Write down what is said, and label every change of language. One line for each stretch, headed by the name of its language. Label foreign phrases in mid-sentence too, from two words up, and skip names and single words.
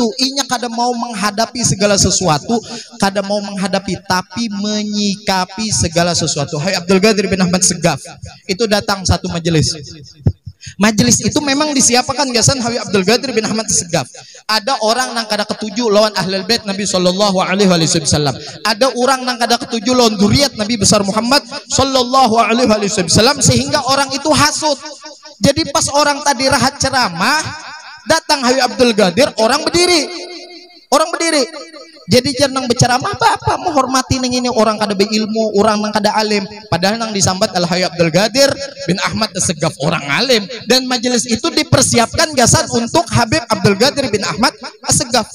Banjar: Inya kada mau menghadapi segala sesuatu, kada mau menghadapi tapi menyikapi segala sesuatu. Hai Abdul Qadir bin Ahmad Segaf itu datang satu majelis. Majelis itu memang disiapkan gasan Habib Abdul Qadir bin Ahmad Segaf. Ada orang nang kada ketujuh lawan ahlul bait Nabi
Arabic: صلى الله عليه وسلم.
Banjar: Ada orang nang kada ketujuh lawan dzurriat Nabi besar Muhammad
Arabic: صلى الله عليه وسلم,
Banjar: sehingga orang itu hasut. Jadi pas orang tadi rahat ceramah, datang Habib Abdul Qadir, orang berdiri. Orang berdiri. Jadi jangan berceramah apa menghormati nang ini orang kada berilmu, orang nang kada alim. Padahal nang disambat Al Habib Abdul Qadir bin Ahmad As-Segaf orang alim, dan majelis itu dipersiapkan gasan untuk Habib Abdul Qadir bin Ahmad As-Segaf.